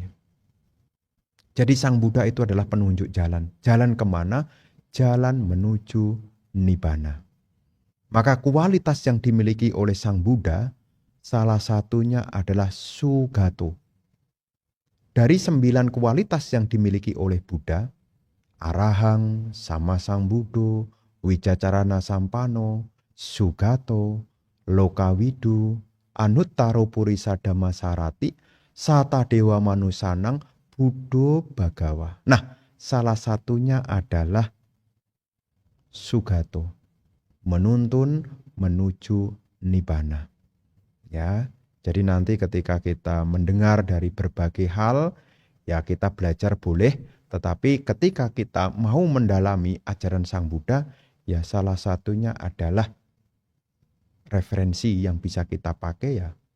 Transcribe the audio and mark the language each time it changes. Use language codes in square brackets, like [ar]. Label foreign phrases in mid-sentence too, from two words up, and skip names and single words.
[id] Jadi Sang Buddha itu adalah penunjuk jalan. Jalan kemana? Jalan menuju Nibbana. Maka kualitas yang dimiliki oleh Sang Buddha, salah satunya adalah Sugato. Dari 9 kualitas yang dimiliki oleh Buddha, [pi] Arahang, Sama Sang Buddho, Wijacarana Sampano, Sugato, Lokawidu, Anuttaro Purisa Dhammasarati, Sata Dewa Manusanang, Buddho Bhagawa. [id] Nah, salah satunya adalah Sugato, menuntun menuju Nibbana. Ya, jadi nanti ketika kita mendengar dari berbagai hal, ya kita belajar boleh, tetapi ketika kita mau mendalami ajaran Sang Buddha, ya salah satunya adalah referensi yang bisa kita pakai ya